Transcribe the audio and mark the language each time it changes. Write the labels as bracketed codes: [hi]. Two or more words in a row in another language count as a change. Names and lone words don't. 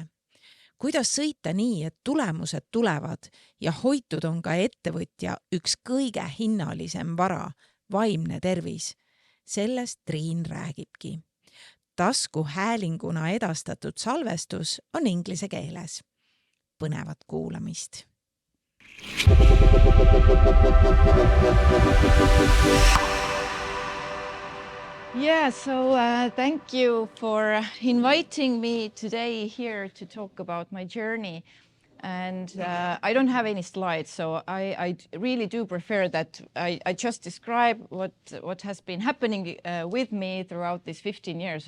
[et] Kuidas sõita nii, et tulemused tulevad ja hoitud on ka ettevõtja üks kõige hinnalisem vara, vaimne tervis? Sellest Triin räägibki. Taskuhäälinguna edastatud salvestus on inglise keeles. Põnevat kuulamist. [en] Yeah, so thank you for inviting me today here to talk about my journey. And I don't have any slides, so I really do prefer that I just describe what has been happening with me throughout these 15 years.